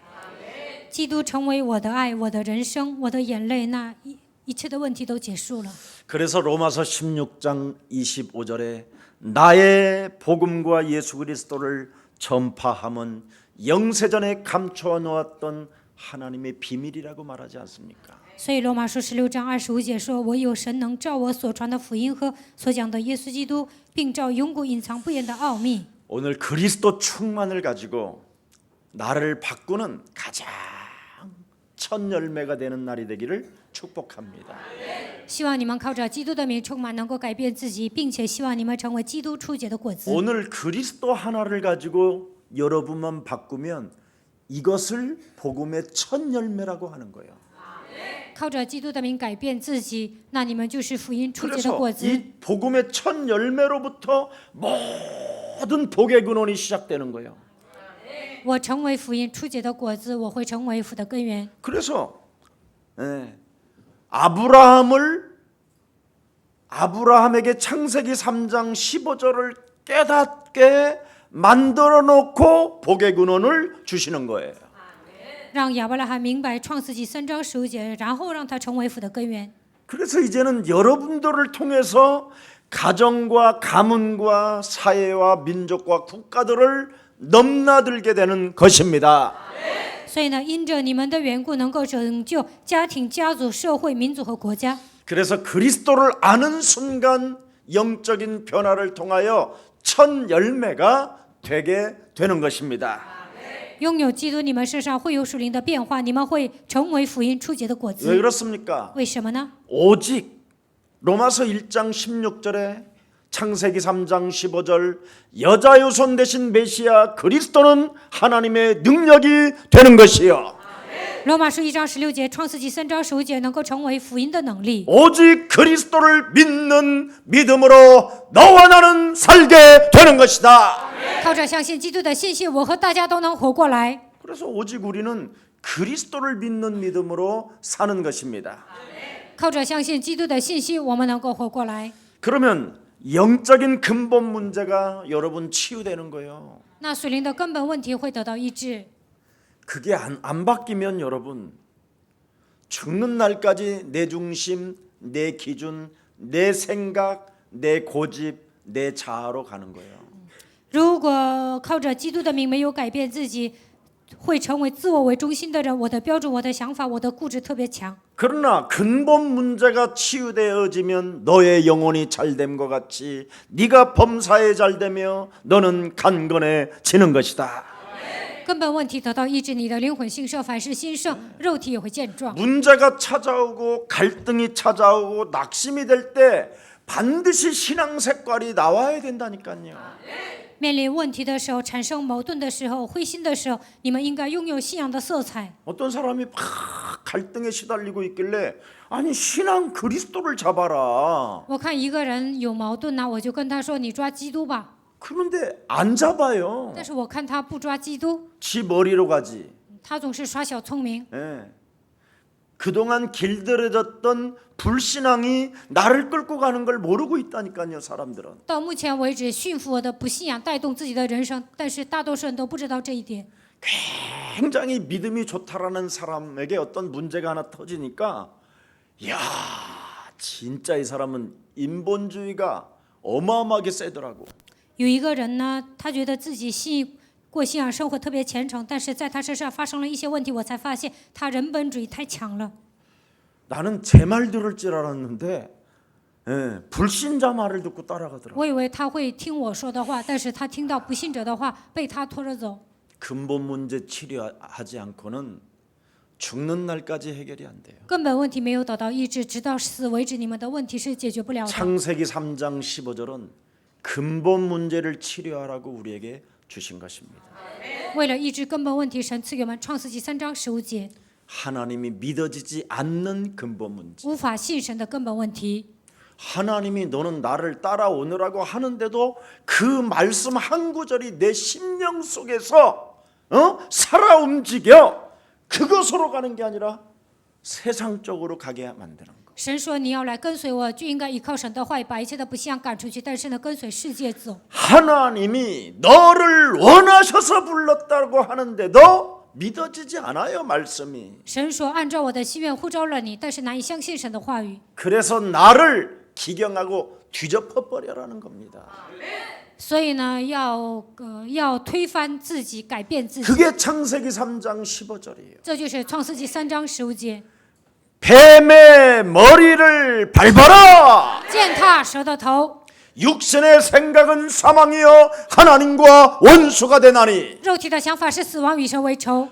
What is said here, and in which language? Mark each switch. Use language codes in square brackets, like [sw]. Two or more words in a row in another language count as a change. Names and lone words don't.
[zh] 基督成为我的爱，我的人生，我的眼泪，那一切的问题都结束了。 [ko] 그래서 로마서 16장 25절에 나의 복음과 예수 그리스도를 전파함은 영세전에 감춰 놓았던 하나님의 비밀이라고 말하지 않습니까? [zh] 所以罗马书16章25节说：“唯有神能照我所传的福音和所讲的耶稣基督，并照永古隐藏不言的奥秘。” [ko] 오늘 그리스도 충만을 가지고 나를 바꾸는 가장 첫 열매가 되는 날이 되기를 축복합니다. [zh] 希望你们靠着基督的名充满，能够改变自己，并且希望你们成为基督初结的果子。 [ko] 오늘 그리스도 하나를 가지고 여러분만 바꾸면 이것을 복음의 첫 열매라고 하는 거예요. [zh] 靠着基督的名改变自己，那你们就是福音初结的 [ko] 그래서 [zh] 果子。 [ko] 이 복음의 첫 열매로부터 모든 복의 근원이 시작되는 거예요. [zh] 我成为福音初结的果子，我会成为福的根源。 [ko] 그래서 아브라함에게 창세기 3장 15절을 깨닫게 만들어 놓고 복의 근원을 주시는 거예요. [zh] 让亚伯拉罕明白创世纪3章15节，然后让他成为福的根源。 [ko] 그래서 이제는 여러분들을 통해서 가정과 가문과 사회와 민족과 국가들을 넘나들게 되는 것입니다. [zh] 所以呢，因着你们的缘故，能够拯救家庭、家族、社会、民族和国家。 [ko] 그래서 그리스도를 아는 순간 영적인 변화를 통하여 첫 열매가 되게 되는 것입니다. [zh] 拥有基督，你们身上会有属灵的变化，你们会成为福音初结的果 [ko] 왜 [zh] 子。 [ko] 그렇습니까? [zh] 为什么呢？ [ko] 오직 로마서 1장 16절에 창세기 3장 15절 여자 유손 대신 메시아 그리스도는 하나님의 능력이 되는 것이요. [zh] 罗马书1章16节，创世纪3章15节，能够成为福音的能力。 [ko] 오직 그리스도를 믿는 믿음으로 너와 나는 살게 되는 것이다. [zh] 靠着相信基督的信心，我和大家都能活过来。 [ko] 그래서 오직 우리는 그리스도를 믿는 믿음으로 사는 것입니다. [zh] 靠着相信基督的信心，我们能够活过来。 [ko] 그러면 영적인 근본 문제가 여러분 치유되는 거예요. [zh] 那属灵的根本问题会得到医治。 [ko] 그게 안 바뀌면 여러분 죽는 날까지 내 중심, 내 기준, 내 생각, 내 고집, 내 자아로 가는 거예요. [zh] 如果靠着基督的名没有改变自己，会成为自我为中心的人。我的标准、我的想法、我的固执特别强。 [ko] 그러나 근본 문제가 치유되어지면 너의 영혼이 잘됨과 같이 네가 범사에 잘되며 너는 강건해지는 것이다. [zh] 根本问题得到医治，你的灵魂兴盛，凡事兴盛，肉体也会健壮。 [ko] 문제가 찾아오고 갈등이 찾아오고 낙심이 될 때 반드시 신앙 색깔이 나와야 된다니까요. [zh] 面临问题的时候，产生矛盾的时候，灰心的时候，你们应该拥有信仰的色彩。 [ko] 어떤 사람이 막 갈등에 시달리고 있길래 아니 신앙 그리스도를 잡아라. [zh] 我看一个人有矛盾呢，我就跟他说：“你抓基督吧。 [ko] 그런데 안 잡아요. [zh] 但是我看他不抓基督， [ko] 지 머리로 가지. [zh] 他总是耍小聪明。 [ko] 예. 그동안 길들여졌던 불신앙이 나를 끌고 가는 걸 모르고 있다니까요, 사람들은. [zh] 到目前为止，驯服我的不信仰带动自己的人生，但是大多数人都不知道这一点。 [ko] 굉장히 믿음이 좋다라는 사람에게 어떤 문제가 하나 터지니까 야, 진짜 이 사람은 인본주의가 어마어마하게 세더라고. [zh] 有一个人呢，他觉得自己过信仰生活特别虔诚，但是在他身上发生了一些问题，我才发现他人本主义太强了。 [ko] 나는 제 말 들을 줄 알았는데 예, 불신자 말을 듣고 따라가더라고. [zh] 我以为他会听我说的话，但是他听到不信者的话，被他拖着走。 [ko] 근본 문제 치료하지 않고는 죽는 날까지 해결이 안 돼요. [zh] 根本问题没有得到医治，直到死为止，你们的问题是解决不了的。 [ko] 창세기 3장 15절은 근본 문제를 치료하라고 우리에게 주신 것입니다. [zh] 为了医治根本问题，神赐给我们创世纪3章15节， [ko] 하나님이 믿어지지 않는 근본 문제. [zh] 无法信神的根本问题。 [ko] 하나님이 너는 나를 따라오느라고 하는데도 그 말씀 한 구절이 내 심령 속에서 살아 움직여. 그것으로 가는 게 아니라 세상 쪽으로 가게 만드는 거. [zh] 神说你要来跟随我，就应该依靠神的话语，把一切的不信仰赶出去。但是呢，跟随世界走。 [ko] 하나님이 너를 원하셔서 불렀다고 하는데도 믿어지지 않아요, 말씀이. [zh] 神说按照我的心愿呼召了你，但是难以相信神的话语。 [ko] 그래서 나를 기경하고 뒤덮어 버려라는 겁니다. [zh] 所以呢，要推翻自己，改变自己。 [ko] 그게 창세기 3장 15절이에요. [zh] 这就是创世纪3章15节， [ko] 뱀의 머리를 밟아라. [zh] 践踏蛇的头， [ko] 육신의 생각은 사망이요 하나님과 원수가 되나니 [zh] 肉体的想法是死亡，与神为仇。